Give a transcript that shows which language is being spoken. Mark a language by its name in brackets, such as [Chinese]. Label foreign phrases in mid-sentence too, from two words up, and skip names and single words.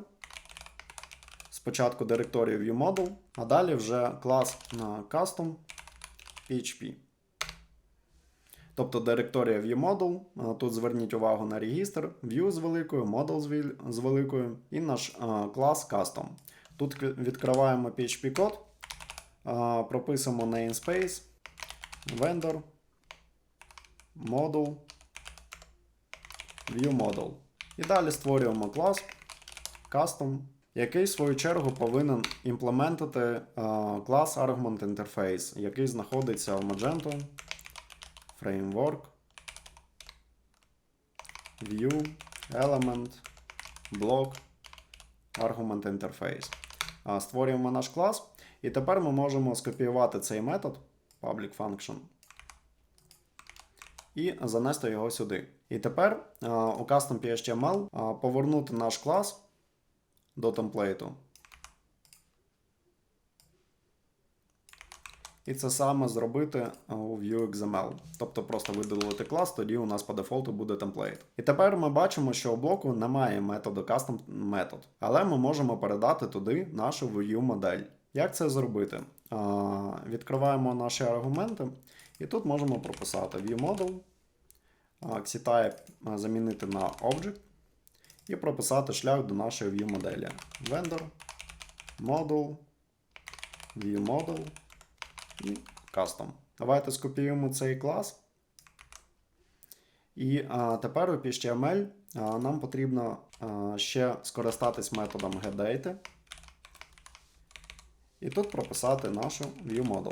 [Ukrainian] Спочатку директорію viewModel, а далі вже клас на [English] custom PHP. [Ukrainian] Тобто директорія viewModel, тут зверніть увагу на регістр, view з великою, model з великою і наш клас custom. Тут відкриваємо PHP-код, прописуємо [English] namespace, vendor, model, viewModel. [Ukrainian] І далі створюємо клас custom, який в свою чергу повинен імплементити клас [English] Argument Interface, [Ukrainian] який знаходиться в [English] Magento, Framework, View, Element, Block, Argument Interface. [Ukrainian] Створюємо наш клас, і тепер ми можемо скопіювати цей метод [English] public function [Ukrainian] і занести його сюди. І тепер у custom.html повернути наш клас до темплейту. І це саме зробити у Vue.xml. Тобто просто видалити клас, тоді у нас по дефолту буде темплейт. І тепер ми бачимо, що у блоку немає методу custom метод. Але ми можемо передати туди нашу Vue-модель. Як це зробити? Відкриваємо наші аргументи. І тут можемо прописати viewModel, Xtype замінити на Object і прописати шлях до нашої view-моделі. [English] Vendor, Model, viewModel і Custom. [Ukrainian] Давайте скопіюємо цей клас. І тепер у HTML нам потрібно ще скористатись методом getData. І тут прописати нашу viewModel.